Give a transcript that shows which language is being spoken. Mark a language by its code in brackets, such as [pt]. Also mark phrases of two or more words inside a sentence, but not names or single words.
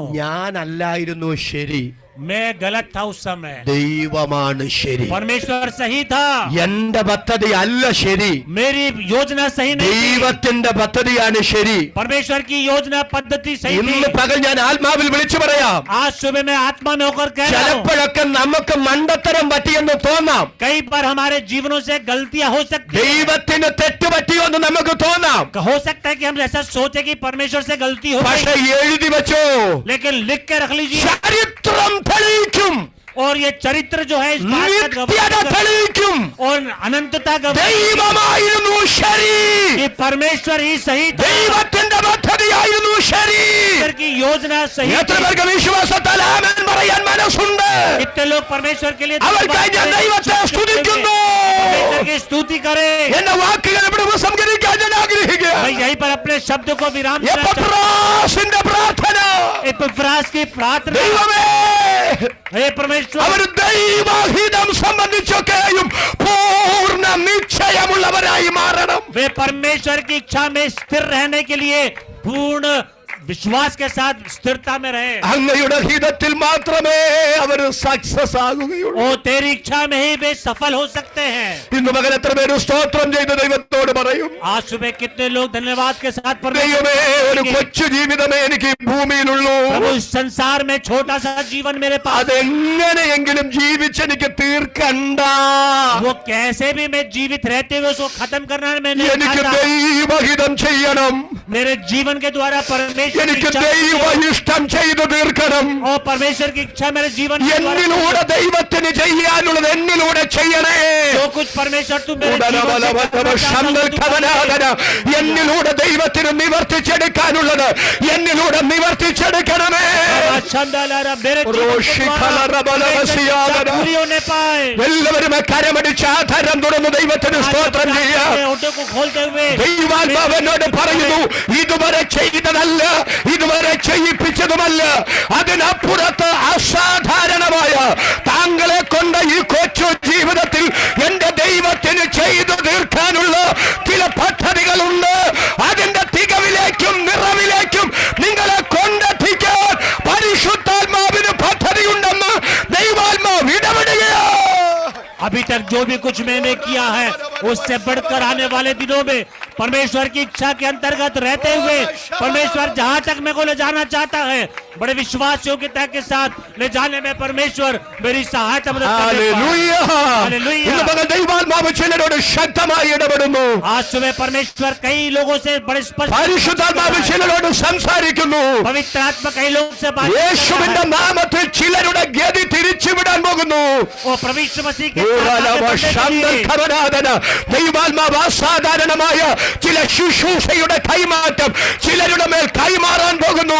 [ml] ഞാനല്ലായിരുന്നു ശരി, [hi] मैं गलत था उस समय. [ml] ദൈവമാണ് ശരി. [hi] परमेश्वर सही था, [ml] എന്റെ പദ്ധതി അല്ല ശരി, [hi] मेरी योजना सही नहीं थी. [ml] ദൈവത്തിന്റെ പദ്ധതിയാണ് ശരി. [hi] परमेश्वर की योजना पद्धति सही थी. [ml] ഇന്ന് പകൽ ഞാൻ ആത്മാവിൽ വിളിച്ചു പറയാം, [hi] आज सुबह मैं आत्मा में होकर कह रहा हूँ, [ml] ചിലപ്പോഴൊക്കെ നമുക്ക് മണ്ടത്തരം പറ്റിയെന്ന് തോന്നാം, [hi] कई बार हमारे जीवनों से गलतियां हो सकती है. [ml] ദൈവത്തിന് തെറ്റ് പറ്റിയെന്ന് നമുക്ക് തോന്നാം. [hi] हो सकता है कि हम ऐसा सोचे कि परमेश्वर से गलती हो [ml] പക്ഷെ [hi] गई, [ml] എഴുതി വെച്ചോ, [hi] लेकिन लिख के रख लीजिए. [ml] ചരിത്രം തെളിയിക്കും, [hi] और ये चरित्र जो है इस बात का [ml] നിത്യത [hi] गवाह [ml] തെളിയിക്കും, [hi] और अनंतता का [ml] ദൈവമായിരുന്നു ശരി, [hi] कि परमेश्वर ही सही था, [ml] ദൈവത്തിന്റെ പദ്ധതിയായിരുന്നു ശരി. [hi] परमेश्वर की योजना सही [ml] എത്ര [hi] थी. [ml] പേർക്ക് വിശ്വാസത്താൽ ആമേൻ പറയാൻ മനസ്സുണ്ട്? [hi] कितने लोग परमेश्वर के लिए [ml] അവർക്കായി ഞാൻ ദൈവത്തെ സ്തുതിക്കുന്നു. [hi] परमेश्वर की स्तुति करे. [ml] എന്റെ വാക്കുകൾ ഇവിടെ ഉപസംഹരിക്കാൻ ഞാൻ ആഗ്രഹിക്കുകയാണ്. [hi] मैं यहीं पर अपने शब्द को विराम देना चाहता [ml] എപ്പഫ്രാസിന്റെ പ്രാർത്ഥന, [hi] हूं. एपफ्रास की प्रार्थना, [ml] ദൈവമേ, [hi] हे परमेश्वर, [ml] അവർ ദൈവഹിതം സംബന്ധിച്ചൊക്കെയും പൂർണ്ണ നിശ്ചയമുള്ളവരായി മാറണം. [hi] वे परमेश्वर की इच्छा में स्थिर रहने के लिए पूर्ण विश्वास के साथ स्थिरता में रहे। [ml] അങ്ങയുടെ ഹിതത്തിൽ മാത്രമേ അവർ സക്സസ് ആകുകയുള്ളൂ. [hi] ओ तेरी इच्छा में ही वे सफल हो सकते हैं। [ml] ഇന്ന് മകൻ എത്ര പേര് സ്തോത്രം ചെയ്ത് ദൈവത്തോട് പറയും, [hi] आज सुबह कितने लोग धन्यवाद के साथ [ml] ദൈവമേ ഒരു കൊച്ചു ജീവിതമേ എനിക്ക് ഈ ഭൂമിയിലുള്ളൂ, [hi] प्रभु इस संसार में छोटा सा जीवन मेरे पास, [ml] അതെങ്ങനെയെങ്കിലും ജീവിച്ചെനിക്ക് തീർക്കണ്ട, [hi] वो कैसे भी मैं जीवित रहते हुए उसको खत्म करना मैं नहीं [ml] എനിക്ക് [hi] चाहता। [ml] ദൈവഹിതം ചെയ്യണം, [hi] मेरे जीवन के द्वारा परमेश्वर की [ml] എനിക്ക് [hi] इच्छा [ml] ദൈവ ഇഷ്ടം ചെയ്തു തീർക്കണം, [hi] और परमेश्वर की इच्छा मेरे जीवन के द्वारा [ml] എന്നിലൂടെ ദൈവത്തിന് ചെയ്യാനുള്ളത് എന്നിലൂടെ ചെയ്യണേ. [hi] जो कुछ परमेश्वर तू मेरे जीवन से करना चाहता है, तू कर। [ml] എന്നിലൂടെ ദൈവത്തിന് നിവർത്തിച്ചെടുക്കാനുള്ളത് എന്നിലൂടെ നിവർത്തിച്ചെടുക്കണമേ. [hi] मेरे पूरी होने पाए। [ml] എല്ലാവരും കരമടിച്ച് ആധാരം തുറന്ന് ദൈവത്തിന് സ്തോത്രം ചെയ്യാം. [hi] ऑटो को खोलते हुए [ml] ദൈവാത്മാവനോട് പറയുന്നു, ഇതുവരെ ചെയ്തതല്ല, ഇതുവരെ ചെയ്യിപ്പിച്ചതുമല്ല, അതിനപ്പുറത്ത് അസാധാരണമായ താങ്കളെ കൊണ്ട് ഈ കൊച്ചു ജീവിതത്തിൽ എന്റെ ദൈവത്തിന് ചെയ്തു തീർക്കാനുള്ള ചില പദ്ധതികളുണ്ട്. അതിന്റെ തികവിലേക്കും നിറവിലേക്കും നിങ്ങളെ കൊണ്ടെത്തിക്കാൻ പരിശുദ്ധാത്മാവിന് പദ്ധതിയുണ്ടെന്ന് ദൈവാത്മാവ് ഇടപെടുകയോ. [hi] अभी तक जो भी कुछ मैंने किया है उससे बढ़कर आने वाले दिनों में परमेश्वर की इच्छा के अंतर्गत रहते हुए परमेश्वर जहां तक मेरे को ले जाना चाहता है, बड़े विश्वास योग्यता के साथ ले जाने में परमेश्वर मेरी सहायता मदद [ml] ഹല്ലേലൂയ. ഇന്ന് മകൻ ദൈവാത്മാവ് ചിലരോട് ശക്തമായി ഇടപെടുന്നു. [hi] आज सुबह परमेश्वर कई लोगों से बड़े स्पष्ट [ml] പരിശുദ്ധാത്മാവ് ചിലരോട് സംസാരിക്കുന്നു. [hi] पवित्र आत्मा कई लोगों से बात [ml] യേശുവിന്റെ നാമത്തിൽ ചിലരുടെ ഗതി തിരിച്ചുവിടാൻ പോകുന്നു. [hi] और प्रभु मसीह के [ml] ദൈവാത്മാവ് അസാധാരണമായ ചില ശുശ്രൂഷയുടെ കൈമാറ്റം ചിലരുടെ മേൽ കൈമാറാൻ പോകുന്നു.